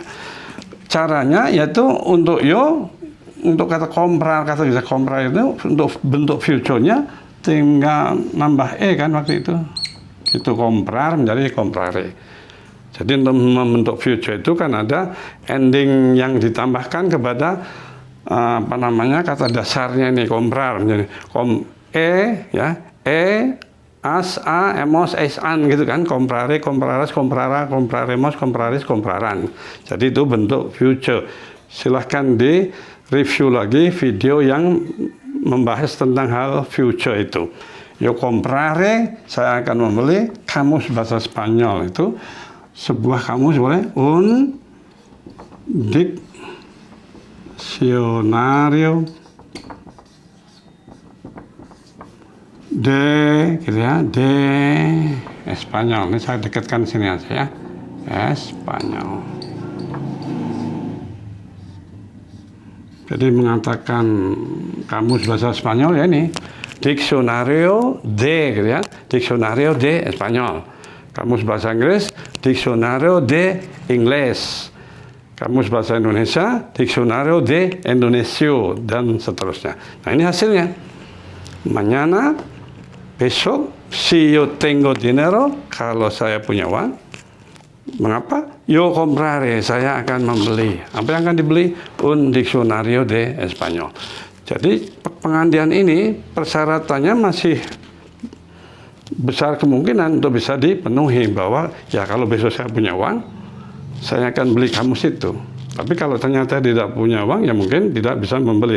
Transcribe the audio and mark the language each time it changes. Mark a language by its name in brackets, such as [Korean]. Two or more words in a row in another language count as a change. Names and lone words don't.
[Indonesian] Caranya yaitu untuk yo, untuk kata comprar, kata kerja comprar itu untuk bentuk future-nya tinggal nambah kan waktu itu. Itu comprar menjadi comprare. Jadi untuk membentuk future itu kan ada ending yang ditambahkan kepada apa namanya kata dasarnya ini comprar menjadi ya, [Spanish] as, a, emos, es, an gitu kan, comprare, compraras, comprara, compraremos, compraris, compraran. [Indonesian] Jadi itu bentuk future. Silahkan di review lagi video yang membahas tentang hal future itu. [Spanish] Yo comprare, [Indonesian] saya akan membeli. Kamus bahasa Spanyol itu sebuah kamus boleh, [Spanish] un diccionario de, [Indonesian] gitu ya, [Spanish] de Espanyol. [Indonesian] Ini saya dekatkan sini aja ya, Espanyol. Jadi mengatakan kamus bahasa Spanyol ya ini, [Spanish] diccionario de, [Indonesian] gitu ya, [Spanish] diccionario de Espanyol. [Indonesian] Kamus bahasa Inggris, [Spanish] diccionario de Inggris. [Indonesian] Kamus bahasa Indonesia, [Spanish] diccionario de Indonesio, [Indonesian] dan seterusnya. Nah ini hasilnya. [Spanish] Mañana, besok, si yo tengo dinero, [Indonesian] kalau saya punya uang. Mengapa? [Spanish] Yo comprare, [Indonesian] saya akan membeli. Apa yang akan dibeli? [Spanish] Un diccionario de Espanyol. [Indonesian] Jadi pengandian ini persyaratannya masih besar kemungkinan untuk bisa dipenuhi, bahwa ya kalau besok saya punya uang, saya akan beli kamus itu. Tapi kalau ternyata tidak punya uang, ya mungkin tidak bisa membeli.